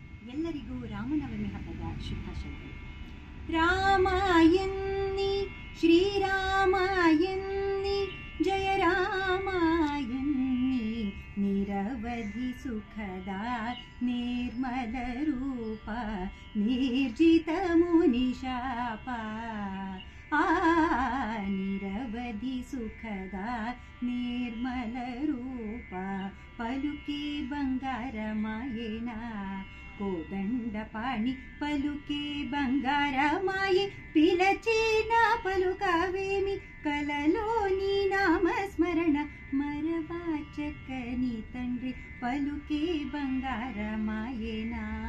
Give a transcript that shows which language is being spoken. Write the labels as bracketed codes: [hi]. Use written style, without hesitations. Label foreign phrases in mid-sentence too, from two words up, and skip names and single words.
[kn] ಎಲ್ಲರಿಗೂ ರಾಮನವಮಿ ಹಬ್ಬದ ಶುಭಾಶಯಗಳು. [te] రామాయన్ని శ్రీరామాయన్ని జయ రామాయన్ని నిరవధి సుఖద నిర్మల రూప నిర్జిత మునిశాప నిరవధి సుఖద నిర్మల రూప పలుకె బంగార మాయేన కోదండ పాణి పలుకే బంగార మాయి పిలచిన పలుకవేమి కలలోని నామస్మరణ మరవాచకని తండ్రి పలుకే బంగార మాయేనా